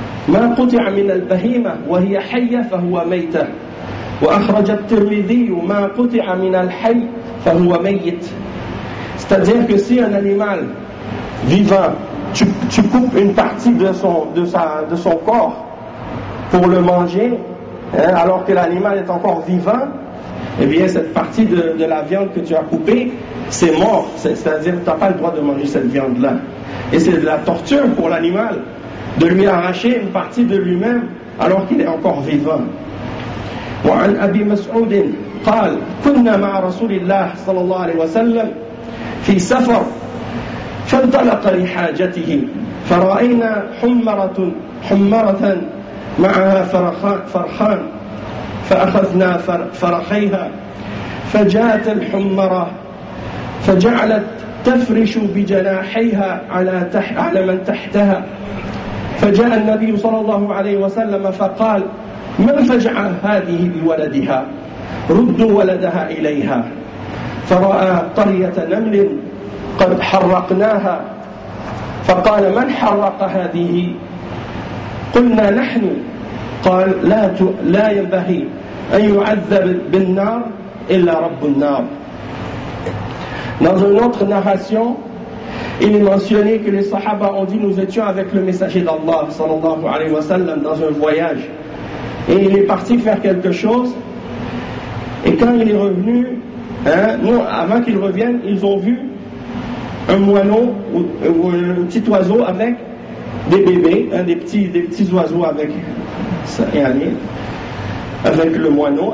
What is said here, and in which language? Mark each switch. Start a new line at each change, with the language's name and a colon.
Arabic: ما قطع من البهيمة وهي حية فهو ميتة وأخرج الترمذي ما قطع من الحي فهو ميت.
French: C'est-à-dire que si un animal vivant, tu coupes une partie de son corps pour le manger, hein, alors que l'animal est encore vivant, eh bien cette partie de la viande que tu as coupée, c'est mort. C'est-à-dire que tu n'as pas le droit de manger cette viande-là. Et c'est de la torture pour l'animal de lui arracher une partie de lui-même alors qu'il est encore vivant.
Arabic: وعن أبي مسعود قال كنا مع رسول الله صلى الله عليه وسلم في سفر فانطلق لحاجته فرأينا حمرة معها فرخان فأخذنا فرخيها فجاءت الحمرة فجعلت تفرش بجناحيها على من تحتها فجاء النبي صلى الله عليه وسلم فقال من فجع هذه بولدها ردوا ولدها إليها فرأى طرية نمل قد حرقناها فقال من حرق هذه قلنا نحن قال لا ينبغي أن يعذب بالنار إلا رب النار.
French: Dans une autre narration, il est mentionné que les sahaba ont dit: nous étions avec le messager d'Allah sallallahu alayhi wa sallam dans un voyage. Et il est parti faire quelque chose. Et quand il est revenu, hein, nous, avant qu'il revienne, ils ont vu un moineau ou un petit oiseau avec des bébés, hein, des petits oiseaux avec ça, et allez, avec le moineau.